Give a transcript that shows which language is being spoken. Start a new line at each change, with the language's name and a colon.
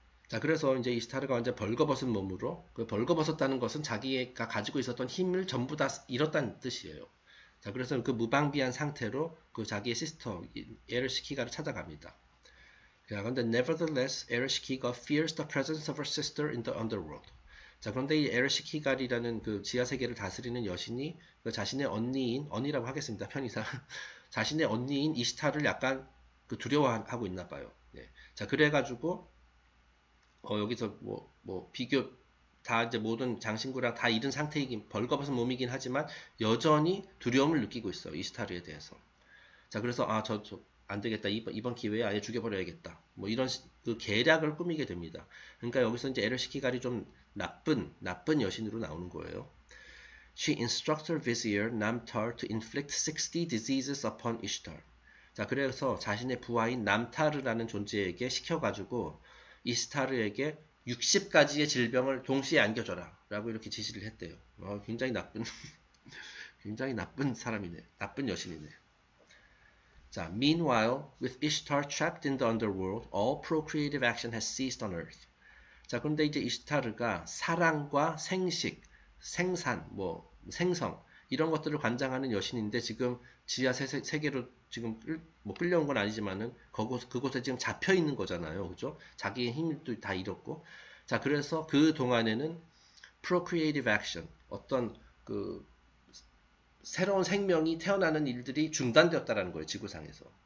Korean: 자, 그래서 이제 이시타르가 완전 벌거벗은 몸으로, 그 벌거벗었다는 것은 자기가 가지고 있었던 힘을 전부 다 잃었다는 뜻이에요. 자, 그래서 그 무방비한 상태로 그 자기의 시스터, 에르시키가를 찾아갑니다. 그런데
English: nevertheless, 에르시키가 fears the presence of her sister in the underworld.
Korean: 자, 그런데 이 에르시키갈이라는 그 지하 세계를 다스리는 여신이 그 자신의 언니라고 하겠습니다. 편의상. 자신의 언니인 이시타르를 약간 두려워하고 있나 봐요. 자, 그래가지고 여기서 비교 다 이제 모든 장신구랑 다 잃은 상태이긴 벌거벗은 몸이긴 하지만 여전히 두려움을 느끼고 있어요. 이시타르에 대해서. 자, 그래서 안 되겠다. 이번 기회에 아예 죽여버려야겠다. 뭐 이런 그 계략을 꾸미게 됩니다. 그러니까 여기서 이제 에르시키갈이 좀 나쁜 여신으로 나오는 거예요.
English: She instructs her vizier Namtar to inflict 60 diseases upon Ishtar.
Korean: 자, 그래서 자신의 부하인 남타르라는 존재에게 시켜가지고 이시타르에게 60가지의 질병을 동시에 안겨줘라 라고 이렇게 지시를 했대요. 굉장히 굉장히 나쁜 사람이네. 나쁜 여신이네.
English: 자, meanwhile, with Ishtar trapped in the underworld, all procreative action has ceased on earth.
Korean: 자, 그런데 이제 이시타르가 사랑과 생식, 생산, 생성 이런 것들을 관장하는 여신인데 지금 지하 세계로 지금 끌려온 건 아니지만은 그곳에 지금 잡혀 있는 거잖아요. 그죠? 자기의 힘도 다 잃었고. 자, 그래서 그 동안에는
English: procreative action,
Korean: 어떤 새로운 생명이 태어나는 일들이 중단되었다라는 거예요. 지구상에서.